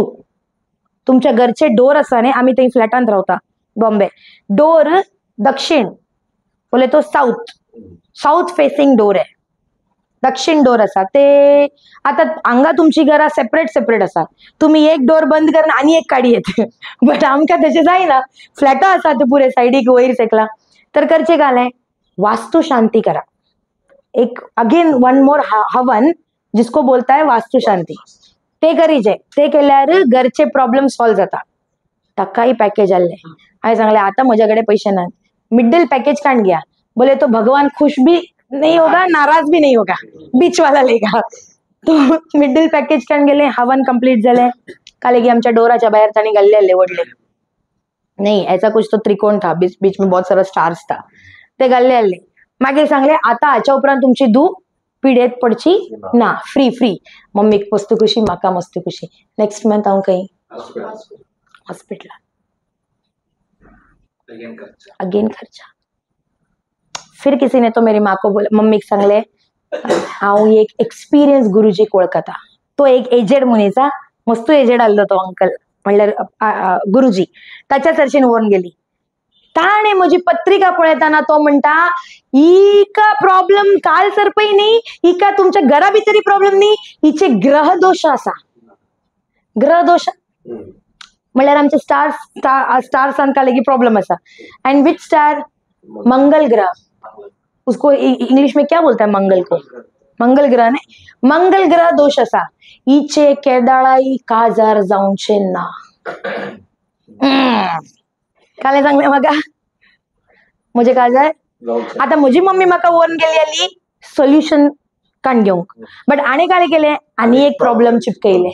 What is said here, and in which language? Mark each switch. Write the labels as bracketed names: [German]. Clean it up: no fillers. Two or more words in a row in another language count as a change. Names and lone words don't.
[Konkani] तुमच्या घरचे डोर आसा न्ही, आमी थंय फ्लॅटांत रावता बॉम्बे, डोर दक्षिण बोले तो [English] south facing door [Konkani] आहे. दक्षिण डोर आसा ते. आता हांगा तुमची घरां सेपरेट आसा, तुम्ही एक डोर बंद करून आनी एक काडी येते. बट आमकां तशें जायना, फ्लॅटां आसा ते पुरे सायडीक वयर सेकला. तर करचें कालें, वास्तु शांति करा. [Hindi] एक [English] again one more [Hindi] हवन जिसको बोलता है वास्तु शांति, [Konkani] ते करीचे. ते केल्यार घरचे प्रॉब्लेम सॉल्व जाता. ताकाय पॅकेज आसलें. हांवें सांगलें आता म्हज्याकडे पयशे नात, [English] middle package [Hindi] कान गया. बोले तो भगवान खुश भी नहीं होगा, नाराज भी नहीं होगा, बीच वाला लेगा. [Konkani] तो [English] middle package [Konkani] कान गेले. हवन कंप्लीट जालें. काले की आमच्या डोराच्या भायर तांणी घाल्ले आसले व्हडले, [Hindi] नहीं ऐसा कुछ तो त्रिकोण था, बीच में बहुत सारा स्टार्स था, [Konkani] ते घाल्ले आसले. मागीर सांगले आता हाच्या उपरांत तुमची धूव पिडेत पडची ना, फ्री. मम्मीक मस्त खुशी, म्हाका मस्त खुशी. [English] next month [Konkani] हांव खंय हॉस्पिटलार. [Hindi] अगेन खर्चा. फिर किसी ने तो मेरी माँ को बोला, [Konkani] मम्मीक सांगले हांव एक एक्सपिरियन्स गुरुजीक वळखता. तो एक एजेड मनीस, मस्त एजेड आसलो तो अंकल, म्हणल्यार गुरुजी. ताच्या चर्चेन व्हरून गेली. ताणे म्हजी पत्रिका पळयताना तो म्हणटा, हिका प्रॉब्लेम काल सरपय न्ही, हिका तुमच्या घरा भितरी प्रॉब्लेम न्ही, हिचे ग्रह दोष आसा. ग्रह दोष म्हणल्यार आमचे स्टार्सान का लेगी प्रॉब्लेम आसा. [English] and which star, मंगल ग्रह. [Hindi] उसको इंग्लिश में क्या बोलता है मंगल को, मंगल ग्रह ने. [Konkani] मंगल ग्रह दोष आसा. हिचे केदाळाई काजार जावचे ना. काले सांगले म्हाका म्हजे काजार. आता म्हजी मम्मी म्हाका व्हरून गेली आली सोल्युशन काण घेवंक, बट आणी काले केले, आनी एक प्रॉब्लेम चिपकयले.